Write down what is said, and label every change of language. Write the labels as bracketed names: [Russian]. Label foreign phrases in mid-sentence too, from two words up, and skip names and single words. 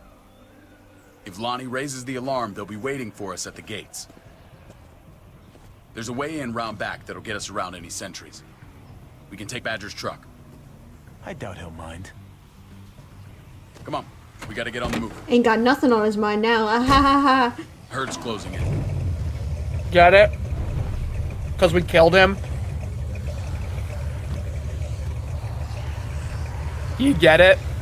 [English] If Lonnie raises the alarm, they'll be waiting for us at the gates. There's a way in round back that'll get us around any sentries. We can take Badger's truck. I doubt he'll mind. Come on, we gotta get on the move. Ain't got nothing on his mind now. Ah, ha, ha, ha. Herd's closing in. Get it? Because we killed him? You get it?